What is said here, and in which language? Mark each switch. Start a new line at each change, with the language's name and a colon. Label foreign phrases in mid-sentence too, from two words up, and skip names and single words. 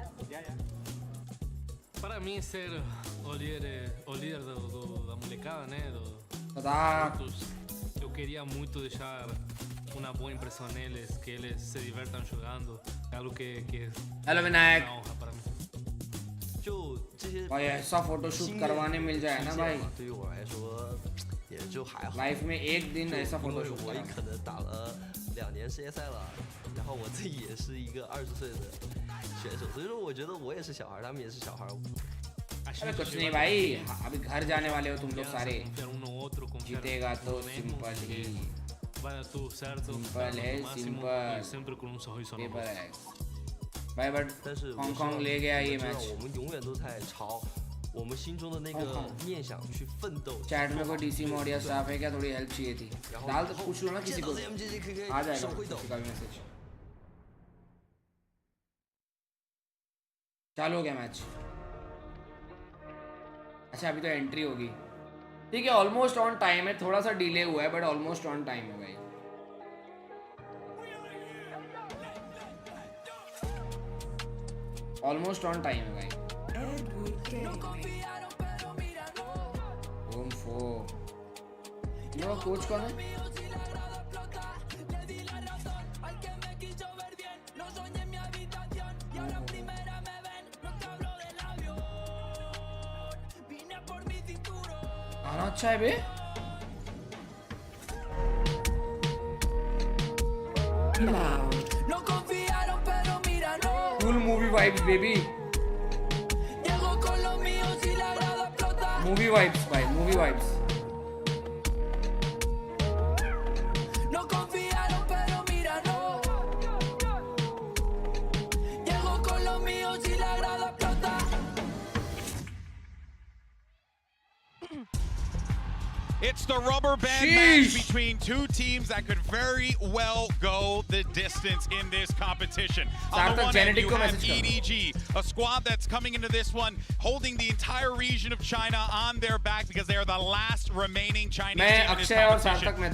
Portuguese: Para mim ser o líder da molecada, né? Tá. Eu queria muito deixar uma boa impressão neles, que eles se divertam jogando, é algo que
English: Hello Vinayak.
Portuguese: uma honra para mim.
Hindi: भाई ऐसा फोटो शूट करवाने मिल जाए ना भाई.
Chinese: 对于我来说也就还好。
Hindi: लाइफ में एक दिन ऐसा फोटो शूट
Chinese: 我也可能打了2年世界赛了，然后我自己也是一个20岁的选手，所以说我觉得我也是小孩，他们也是小孩。
Hindi: अरे कुछ नहीं भाई अभी घर जाने वाले हो तुम लोग सारे. जीतेगा तो सिंपल ही.
Portuguese: Vai dar tudo certo.
Hindi: सिंपल है सिंपल.
Portuguese: Sempre com sorriso no rosto.
Hindi: भाई बट हांगकांग ले गया ये मैच.
Chinese: 我们永远都在朝我们心中的那个念想去奋斗。
Hindi: चैट में कोई
English: DC mod
Hindi: या स्टाफ है क्या? थोड़ी हेल्प चाहिए थी. डाल तो पूछ लो ना किसी को. आ जाएगा किसी का भी मैसेज. चालू हो गया मैच. अच्छा अभी तो एंट्री होगी. ठीक है
English: almost on time
Hindi: है. थोड़ा सा डिले हुआ है बट
English: almost on time
Hindi: है भाई.
English: almost on time
Hindi: है भाई.
English: Boom 4. No coach
Hindi: कौन है? गाना अच्छा है बे.
English: Cool movie vibes baby. Movie vibes bhai, movie vibes.
Spanish: No confiaron pero mira no. Llego con los míos y la grada explota.
English: It's the rubber band match between two teams that could very well go the distance in this competition. On the one end, you have EDG, a squad that's coming into this one holding the entire region of China on their back because they are the last remaining Chinese team in this competition.